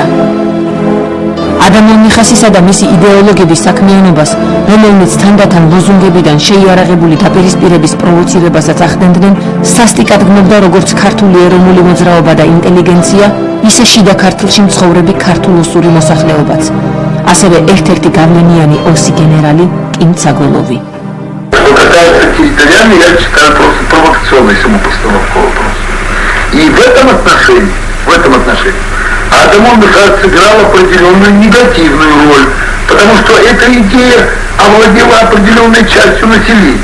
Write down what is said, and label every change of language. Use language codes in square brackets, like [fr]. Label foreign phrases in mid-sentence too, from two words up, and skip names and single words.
[ka] ადამონ მიხასისა და მისი იდეოლოგების საქმიანობას, რომელნიც თანდათან ლოზუნგებიდან შეიარაღებული დაპირისპირების პროვოცირებასაც ახდენდნენ, სასტიკად გნობდა როგორც ქართული ეროვნული მოძრაობა და ინტელიგენცია, ისე შიდა ქართლში მცხოვრები ქართულ-ოსური მოსახლეობაც. ასევე ერთ-ერთი გავლენიანი ოსი გენერალი კიმ ცაგოლოვი. [ru] И в этом отношении Адамон Михайлович сыграл определенную негативную роль, потому что эта идея овладела определенной частью населения.